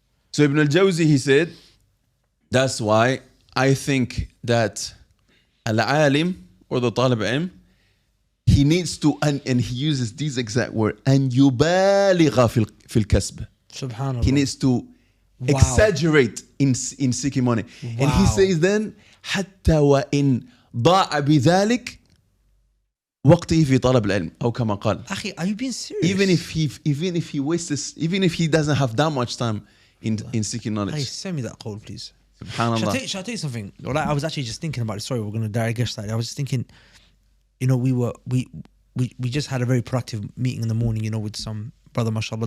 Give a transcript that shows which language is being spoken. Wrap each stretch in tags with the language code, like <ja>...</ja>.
<en>So Ibn al-Jawzi, he said, that's why I think that al-alim or the talib ilm, he needs to, and he uses these exact words,</en> <ar>أن يبالغ في الكسب.</ar> <en>Subhanallah. He needs to exaggerate in seeking money. And he says then,</en> <ar>حتى وإن ضاع بذلك وقته في طلب العلم أو كما قال.</ar> <en>Akhi, are you being serious? Even if he wastes, even if he doesn't have that much time in seeking knowledge. Hey, send me that quote, please. Subhanallah. Shall I tell you something? Well, I was actually just thinking about it. Sorry, we're going to digress slightly. I was just thinking, you know, we just had a very productive meeting in the morning, you know, with some brother, mashallah.</en>